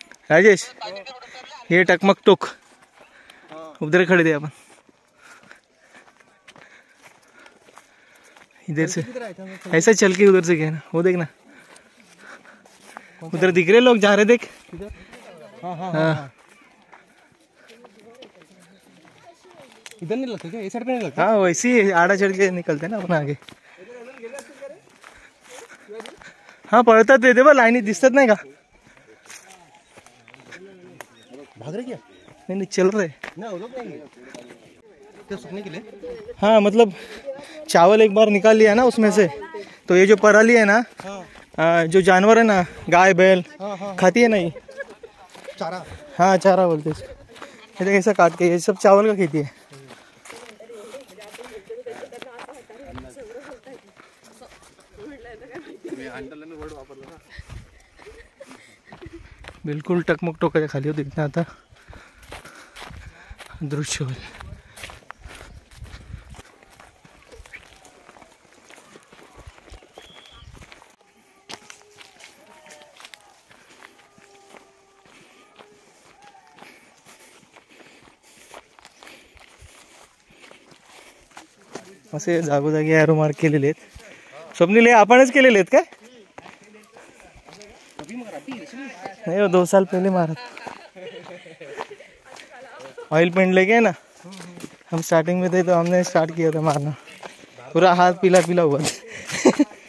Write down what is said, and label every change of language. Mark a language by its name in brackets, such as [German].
[Hindi] राजेश, ये टकमक टोक उधर खड़े थे अपन, इधर से ऐसा चल के उधर से गया ना, वो देखना उधर दिख रहे लोग जा रहे, देख। हाँ, इधर नहीं लगता क्या? इस साइड पे नहीं लगता? हाँ वैसे ही आड़ा चढ़ के निकलते हैं ना अपन आगे। [Marathi] हाँ पळतात ते बघ, लाईनी दिसतात नाही का? [Hindi] भाग रहे क्या? नहीं चल रहे ना, वो लोग नहीं क्या सूखने के लिए? हाँ मतलब चावल एक बार निकाल लिया ना उसमें से, तो ये जो पराली है ना जो जानवर है ना, गाय बैल खाती है नहीं, चारा। हाँ चारा बोलते हैं। ये देख ऐसा काट के, ये सब चावल का खेती है। [Marathi] बिलकुल टकमक टोकाच्या खाली होते तिथं आता दृश्य होईल. असे जागोजागी ॲरो मार्क केलेले आहेत. स्वप्नील हे आपणच केलेले आहेत काय? [Hindi] नहीं, वो 2 साल पहले मारा ऑयल पेंट लेके ना. हम स्टार्टिंग में थे तो हमने स्टार्ट किया था मारना. पूरा हाथ पीला पीला हुआ था.